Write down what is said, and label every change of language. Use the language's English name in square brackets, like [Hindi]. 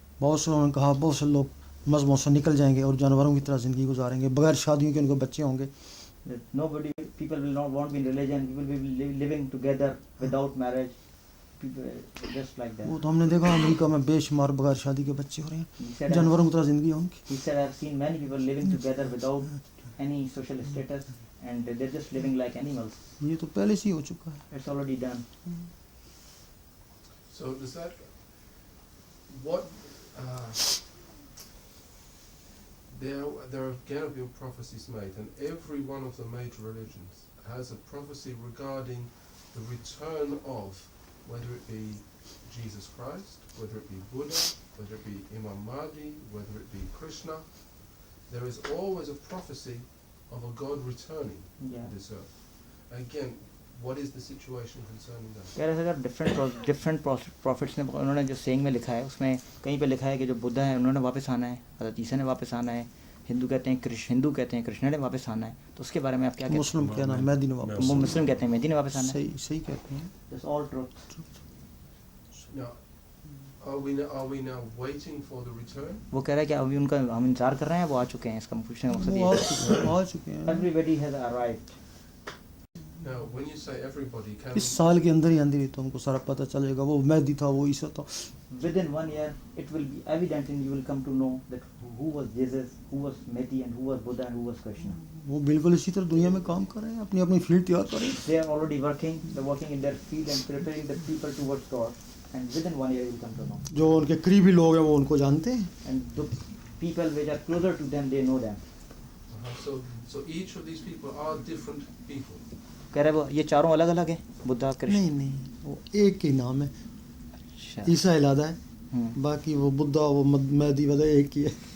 [Hindi] बहुत से उन्होंने कहा बहुत से लोग मज़हबों से निकल जाएंगे और जानवरों की तरह ज़िंदगी गुजारेंगे, बगैर शादियों के उनको बच्चे होंगे। [English] That people will not want to be in religion. People will be living together without marriage. People just like that. [Hindi] वो तो हमने देखा अमेरिका में बेशुमार बगैर शादी के बच्चे हो रहे हैं, [English] He said, [Hindi] जानवरों की तरह ज़िंदगी है उनकी। [English] He said, I've seen many people living together without any social status, and they're just living like animals. [Hindi] ये तो पहले से ही हो चुका है। [English] It's already done. So does that, what, there are going to be prophecies made, and every one of the major religions has a prophecy regarding the return of, whether it be Jesus Christ, whether it be Buddha, whether it be Imam Mahdi, whether it be Krishna. There is always a prophecy of a God returning Yeah. to this earth. Again, what is the situation concerning that? [Hindi] कह रहे थे अगर different profits ने उन्होंने जो saying में लिखा है उसमें कहीं पे लिखा है कि जो बुद्धा है उन्होंने वापस आना है, हज़रत ईसा ने वापस आना है, हिंदू कहते हैं कृष्ण ने वापस आना है। तो उसके बारे में आप क्या कहते मुस्लिम क्या नाम मेहदी ने वापस, हैं? मुस्लिम कहते हैं मेहदी ने वापस आना है। सही कहते हैं। [English] That's all truth. Now, are we now waiting for the return? [Hindi] वो कह रहा है कि अभी उनका हम इंतजार कर रहे हैं, वो आ चुके हैं। इसका पूछने का मकसद वो ये आ है। चुके हैं। [English] Everybody has arrived. Now, when you say everybody, can [Hindi] इस साल के अंदर ही तो हमको सारा पता चलेगा, वो मेहदी था, वो ईसा था। [English] Within 1 year, it will be evident, and you will come to know that who was Jesus, who was Mehdi, and who was Buddha, and who was Krishna. [Hindi] वो बिल्कुल इसी तरह दुनिया में काम कर रहे हैं, अपनी अपनी फील्ड तैयार कर रहे हैं। [English] They are already working. They're working in their field and preparing the people towards God. and within 1 year you will come to know. [Hindi] जो उनके करीबी लोग हैं वो उनको जानते हैं. [English] And the people which are closer to them, they know them. So each of these people are different people. [Hindi] कह रहे वो ये चारों अलग अलग है, बुद्धा कृष्ण. नहीं नहीं, वो एक ही नाम है. अच्छा. ईसा अलग है, बाकी वो बुद्धा वो महदी वगैरह एक ही है.